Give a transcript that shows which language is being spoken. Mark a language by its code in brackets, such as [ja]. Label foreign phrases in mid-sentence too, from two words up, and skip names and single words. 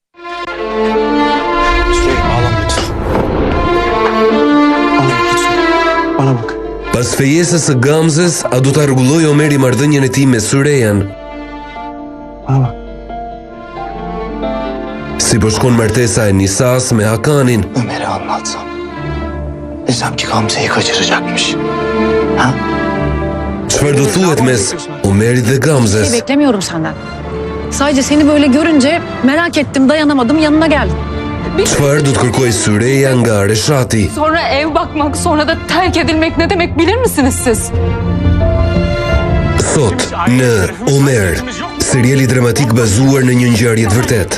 [sq] Pas fejesës së Gamzës, a do ta rregulloj Omeri marrëdhënien e tij me Syrejan? Si po shkon martesa e Nisas me Hakanin? [tr] Ömer'e anlatsam. Desem ki Gamze'yi kaçıracakmış. Ha? [sq] Çfarë do thuhet mes Omerit dhe Gamzës? [tr] Beklemiyorum senden. Sadece seni böyle görünce merak ettim, dayanamadım, yanına geldim. [sq] Çfarë do të kërkoj Syreja nga Reshati? [tr] Sonra ev bakmak, sonra da terk edilmek ne demek bilir misiniz siz? [sq] Sot në Omer, seriali dramatik bazuar në një ngjarje të vërtetë.